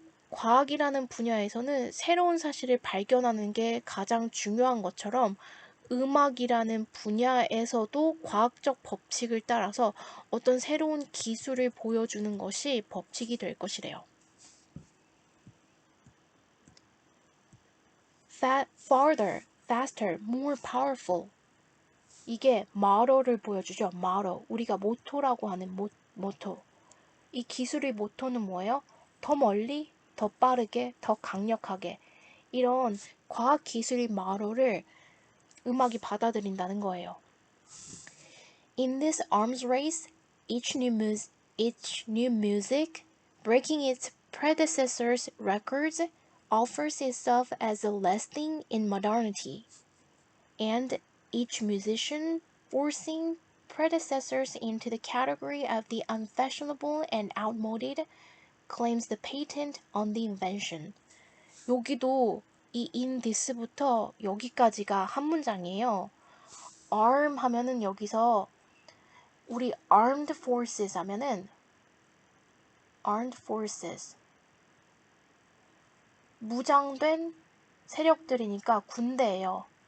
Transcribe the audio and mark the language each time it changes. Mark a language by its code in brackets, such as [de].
[ko] 과학이라는 분야에서는 새로운 사실을 발견하는 게 가장 중요한 것처럼 음악이라는 분야에서도 과학적 법칙을 따라서 어떤 새로운 기술을 보여주는 것이 법칙이 될 것이래요. [en] Farther, faster, more powerful. [ko] 이게 motto를 보여주죠. [en] motto. [ko] 우리가 모토라고 하는 모토. 이 기술의 모토는 뭐예요? 더 멀리, 더 빠르게, 더 강력하게. 이런 과학 기술의 motto를 음악이 받아들인다는 거예요. [en] In this arms race, each new music, breaking its predecessors' records, offers itself as a lasting in modernity, and each musician forcing predecessors into the category of the unfashionable and outmoded claims the patent on the invention. [ko] 여기도 이 [en] in this [ko] 부터 여기까지가 한 문장이에요. arm 하면은 여기서 우리 armed forces 하면은 armed forces 무장된 세력들이니까 군대예요.